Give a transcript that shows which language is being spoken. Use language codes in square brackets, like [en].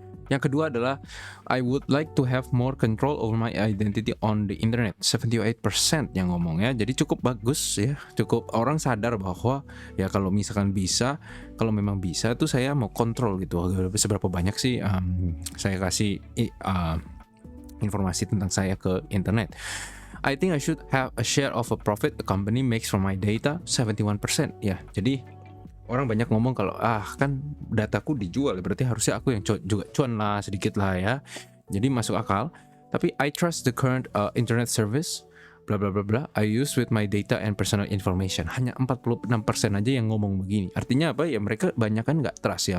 [id] Yang kedua adalah [en] I would like to have more control over my identity on the internet. [id] 78% yang ngomong ya. Jadi cukup bagus ya. Cukup orang sadar bahwa ya kalau misalkan bisa, kalau memang bisa tuh saya mau kontrol gitu. Seberapa banyak sih saya kasih informasi tentang saya ke internet. [en] I think I should have a share of a profit a company makes from my data. [id] 71% ya. Jadi orang banyak ngomong kalau kan dataku dijual, berarti harusnya aku yang juga cuan lah sedikit lah ya. Jadi masuk akal. Tapi [en] I trust the current internet service bla bla bla bla I use with my data and personal information. [id] Hanya 46% aja yang ngomong begini. Artinya apa ya, mereka banyak kan nggak trust ya.